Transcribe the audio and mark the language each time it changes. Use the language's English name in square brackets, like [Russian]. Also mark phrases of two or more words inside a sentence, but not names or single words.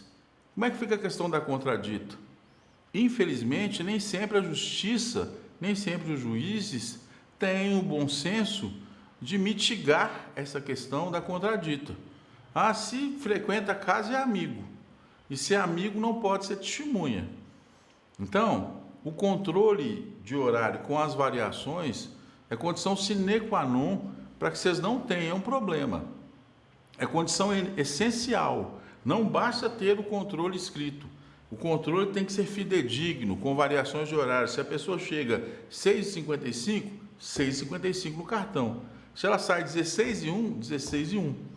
[Portuguese] Como é que fica a questão da contradita? Infelizmente, nem sempre a justiça, nem sempre os juízes têm o bom senso de mitigar essa questão da contradita. Ah, se frequenta a casa é amigo, e se é amigo não pode ser testemunha. Então, o controle de horário com as variações é condição [Latin] sine qua non [Portuguese] para que vocês não tenham problema. É condição essencial. Não basta ter o controle escrito. O controle tem que ser fidedigno, com variações de horário. Se a pessoa chega 6h55, 6h55 no cartão. Se ela sai 16h01, 16h01.